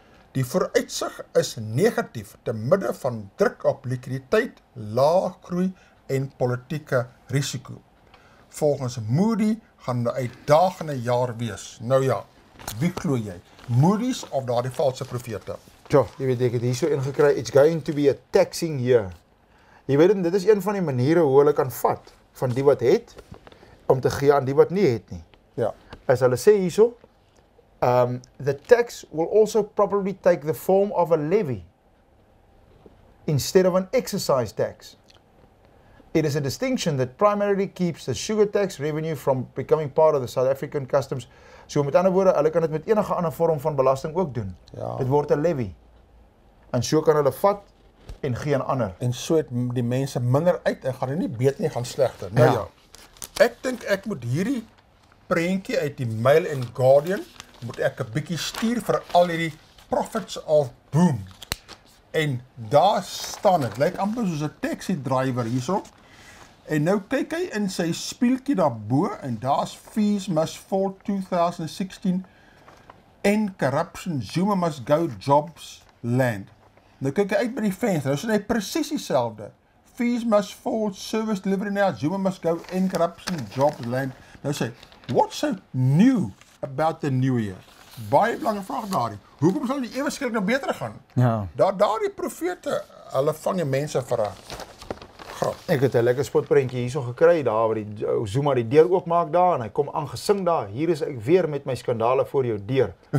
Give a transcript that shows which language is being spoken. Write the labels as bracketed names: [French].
[Afrikaans] Die vooruitsig is negatief te midde van druk op likwiditeit, lae groei en politieke risiko. Volgens Moody gaan 'n uitdagende jaar wees. Nou ja, wie glo jy? Moody's of daardie valse profete? Ja, jy weet ek het hierso ingekry, [English] it's going to be a taxing year. [Afrikaans] Jy weet dit is een van die maniere hoe hulle kan vat van die wat het om te gee aan die wat nie het nie. Ja. As hulle sê hierso, [English] the tax will also probably take the form of a levy instead of an excise tax. It is a distinction that primarily keeps the sugar tax revenue from becoming part of the South African customs. [Afrikaans] So met ander woorde, hulle kan dit met enige ander vorm van belasting ook doen. Ja. Dit word 'n levy. En so kan hulle vat en gee aan ander. En so het die mense minder uit en gaan hulle nie beter nie, gaan slegter. Nou ja. Ek dink ek moet hierdie prentjie uit die Mail and Guardian moet ek 'n bietjie stuur vir al hierdie [English] prophets of boom. [Afrikaans] En daar staan dit, lyk amper soos 'n taxi driver hierso. En nou kyk hy in sy spieeltjie daarbo en daar's [English] fees must fall [Afrikaans] 2016 [English] end corruption, Zuma must go, jobs land. [Afrikaans] Nou kyk jy uit by die venster, nou sê hy presies dieselfde. [English] Fees must fall, service delivery now, Zuma must go, end corruption, jobs land. [Afrikaans] Nou sê, [English] what's so new about the new year? [Afrikaans] Baie belangrike vraag daarin. Hoekom sal die ewe skielik nou beter gaan? Ja. Daardie profete, hulle vang die mense vir 'n grap. Ek het 'n lekker spotprentjie hierso gekry daar waar die Zuma die deur oopmaak daar en hy kom aangesing daar. Hier is ek weer met my skandale voor jou deur.